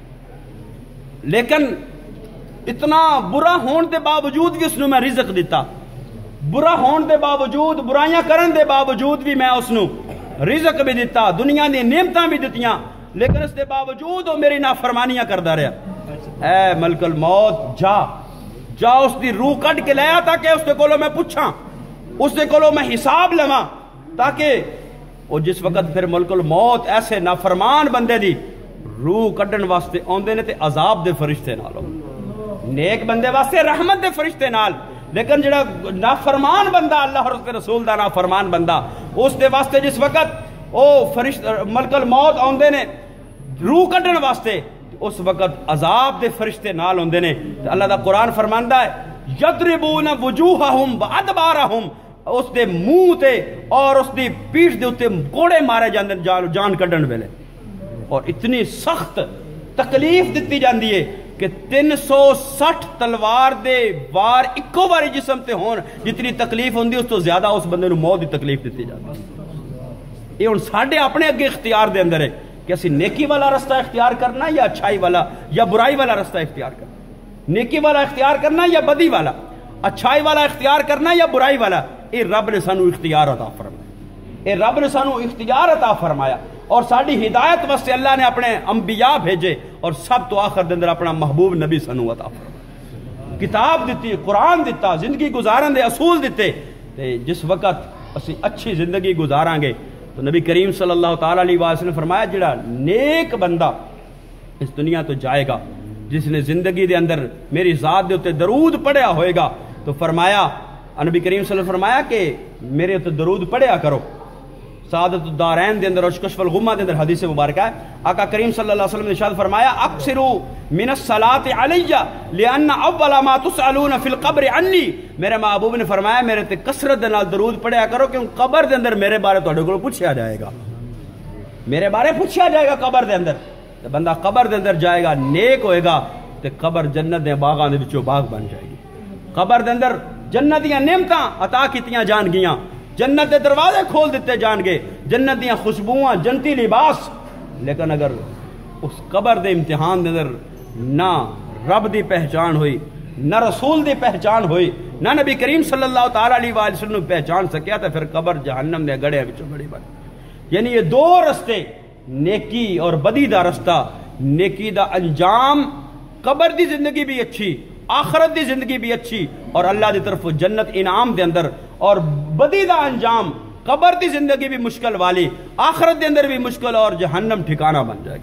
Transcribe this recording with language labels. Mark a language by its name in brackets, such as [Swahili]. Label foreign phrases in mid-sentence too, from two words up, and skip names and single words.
[Punjabi] لیکن اتنا برا ہون دے باوجود بھی اس نے میں رزق دیتا، برا ہون دے باوجود برائیاں کرن دے باوجود بھی میں اس نے رزق بھی دیتا، دنیا دی نعمتاں بھی دیتیاں، لیکن اس دے باوجود وہ میری نافرمانیاں کردا رہا. اے ملک الموت جا اس دی روح کٹ کے لیا تاکہ اس دے کولوں میں پوچھاں، اس دے کولوں میں حساب لواں، تاکہ وہ جس وقت پھر ملک الموت ایسے نافرمان بندے دی روح کڈن واسطے آندے نے تے عذاب دے فرشتے نال، نیک بندے واسطے رحمت دے فرشتے نال، لیکن جڑا نافرمان بندہ اللہ [Urdu] اور اس کے رسول [Punjabi] دا نافرمان بندہ اس دے واسطے جس وقت او ملک الموت آندے نے روح کڈن واسطے اس وقت عذاب دے فرشتے نال ہوندے نے. اللہ دا قرآن فرماندا ہے [Arabic] یضربون وجوہہم وادبارہم، [Punjabi] اس دے منہ تے اور اس دی پیٹھ دے اتے کوڑے مارے جاندے جان کڈن ویلے، اور اتنی سخت تکلیف دتی جاندی ہے کہ 360 تلوار دے وار اکو باری جسم تے ہون جتنی تکلیف ہوندی اس تو زیادہ اس بندے نو موت دی تکلیف دتی جاندی. یہ ہن ساڈے اپنے اگے اختیار دے اندر ہے کہ اسی نیکی والا رستہ اختیار کرنا یا اچھائی والا یا برائی والا رستہ اختیار کرنا، نیکی والا اختیار کرنا یا بدی والا، اچھائی والا اختیار کرنا یا برائی والا. اے رب نے سانو اختیار عطا فرمایا، اے رب نے سانو اختیار عطا فرمایا، اور ساڈی ہدایت واسطے اللہ نے اپنے انبیاء بھیجے اور سب تو آخر دے اندر اپنا محبوب نبی سانو عطا فرمایا، کتاب دیتی، قرآن دیتا، زندگی گزارن دے اصول دیتے. تے جس وقت اسی اچھی زندگی گزاراں گے تو نبی کریم [Arabic] صلی اللہ تعالیٰ علیہ وسلم [Punjabi] نے فرمایا جڑا نیک بندہ اس دنیا تو جائے گا جس نے زندگی دے اندر میری ذات دے اتے درود پڑھیا ہوئے گا، تو فرمایا نبی کریم [Arabic] صلی اللہ علیہ وسلم [Punjabi] نے فرمایا کہ میرے اتے درود پڑھیا کرو. سعادت الدارین دے اندر اور کشف الغمہ دے اندر حدیث مبارکہ ہے، آقا کریم [Arabic] صلی اللہ علیہ وسلم [Punjabi] نے ارشاد فرمایا [Arabic] اکثروا من الصلاۃ علی لان اول ما تسالون فی القبر عنی، [Punjabi] میرے محبوب نے فرمایا میرے تے کثرت دے نال درود پڑھیا کرو کیونکہ قبر دے اندر میرے بارے تہاڈے کول پوچھیا جائے گا، میرے بارے پوچھیا جائے گا قبر دے اندر. تے بندہ قبر دے اندر جائے گا نیک ہوئے گا تے قبر جنت دے باغاں دے وچوں باغ بن جائے گی، قبر دے اندر جنت دیاں نعمتاں عطا کیتیاں جان گیاں، جنت دے دروازے کھول دیتے جان گے، جنت دیاں خوشبوواں، جنتی لباس. لیکن اگر اس قبر دے امتحان دے اندر نہ رب دی پہچان ہوئی، نہ رسول دی پہچان ہوئی، نہ نبی کریم [Arabic] صلی اللہ تعالیٰ علیہ وآلہ وسلم [Punjabi] پہچان سکیا تو پھر قبر جہنم دے گڑے وچوں بڑی بن. یعنی یہ دو رستے، نیکی اور بدی دا رستہ، نیکی دا انجام قبر دی زندگی بھی اچھی، آخرت دی زندگی بھی اچھی اور اللہ دی طرف جنت انعام دے اندر، اور بدی دا انجام قبر دی زندگی بھی مشکل والی، آخرت دے اندر بھی مشکل، اور جہنم ٹھکانہ بن جائے گا۔